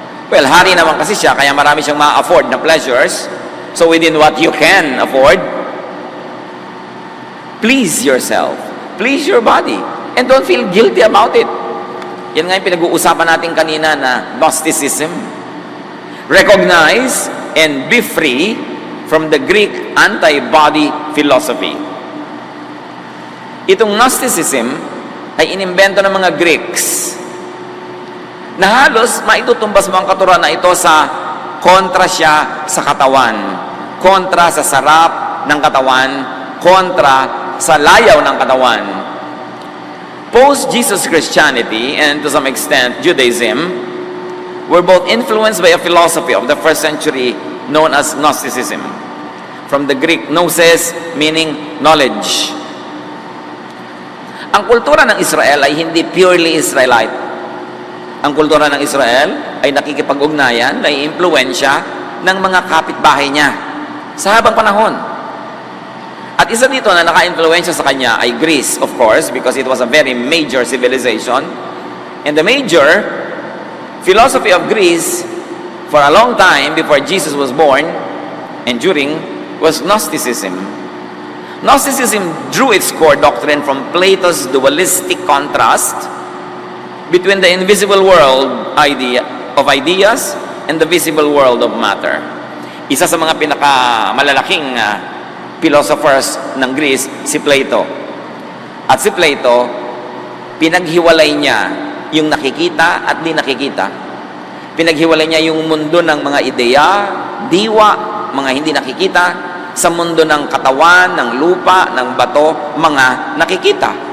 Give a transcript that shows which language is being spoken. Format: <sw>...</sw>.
<en>Well,</en> <tl>hari naman kasi siya, kaya marami siyang ma-afford na</tl> <en>pleasures. So within what you can afford, please yourself, please your body, and don't feel guilty about it.</en> <tl>Yan nga yung pinag-uusapan natin kanina na</tl> <en>Gnosticism. Recognize and be free from the Greek anti-body philosophy.</en> <tl>Itong Gnosticism ay inimbento ng mga Greeks na halos maitutumbas mo ang katuruan na ito sa kontra siya sa katawan, kontra sa sarap ng katawan, kontra sa layaw ng katawan.</tl> <en>Post-Jesus Christianity and to some extent Judaism were both influenced by a philosophy of the first century known as Gnosticism. From the Greek gnosis, meaning knowledge.</en> <tl>Ang kultura ng Israel ay hindi purely Israelite. Ang kultura ng Israel ay nakikipag-ugnayan, ay impluensya ng mga kapitbahay niya sa habang panahon. At isa dito na naka-influensya sa kanya ay Greece,</tl> <en>of course, because it was a very major civilization. And the major philosophy of Greece for a long time before Jesus was born and during was Gnosticism. Gnosticism drew its core doctrine from Plato's dualistic contrast between the invisible world of ideas and the visible world of matter.</en> <tl>Isa sa mga pinakamalalaking philosophers ng Greece, si Plato. At si Plato, pinaghiwalay niya yung nakikita at di nakikita. Pinaghiwalay niya yung mundo ng mga ideya, diwa, mga hindi nakikita, sa mundo ng katawan, ng lupa, ng bato, mga nakikita.</tl>